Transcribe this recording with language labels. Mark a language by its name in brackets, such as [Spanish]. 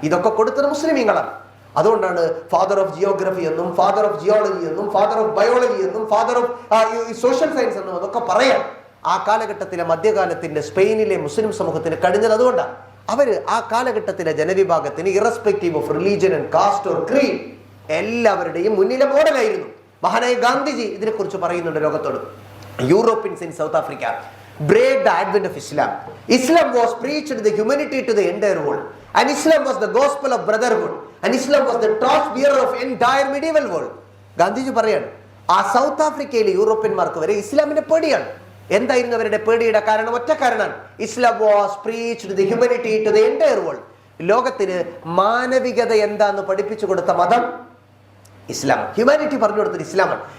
[Malayalam] ഇതൊക്കെ കൊടുത്തത് മുസ്ലിമീങ്ങളാണ്. അതുകൊണ്ടാണ് ഫാദർ ഓഫ് ജിയോഗ്രഫി എന്നും ഫാദർ ഓഫ് ജിയോളജി എന്നും ഫാദർ ഓഫ് ബയോളജി എന്നും ഫാദർ ഓഫ് സോഷ്യൽ സയൻസ് എന്നും അതൊക്കെ പറയാം. ആ കാലഘട്ടത്തിലെ മധ്യകാലത്തിന്റെ സ്പെയിനിലെ മുസ്ലിം സമൂഹത്തിന് കഴിഞ്ഞത് അതുകൊണ്ടാണ്. അവര് ആ കാലഘട്ടത്തിലെ ജനവിഭാഗത്തിന് [English] irrespective of religion and caste or creed [Malayalam] എല്ലാവരുടെയും മുന്നിലെ മോഡലായിരുന്നു. മഹാനായ ഗാന്ധിജി ഇതിനെക്കുറിച്ച് പറയുന്നുണ്ട് ലോകത്തോട്. [English] Europeans in South Africa braved the advent of Islam. Islam was preached the humanity to the entire world, and Islam was the gospel of brotherhood, and Islam was the torch bearer of entire medieval world. [Malayalam] Gandhiji പറയാണ് ആ south ആഫ്രിക്കയിലെ യൂറോപ്യന്മാർക്ക് വരെ ഇസ്ലാമിന്റെ പേടിയാണ്. എന്തായിരുന്നു അവരുടെ പേടിയുടെ കാരണം? ഒറ്റ കാരണമാണ്, [English] Islam was preached the humanity to the entire world. [Malayalam] ലോകത്തിന് മാനവികത എന്താന്ന് പഠിപ്പിച്ചു കൊടുത്ത മതം ഇസ്ലാം, ഹ്യൂമാനിറ്റി പറഞ്ഞു കൊടുത്തത് ഇസ്ലാമാണ്.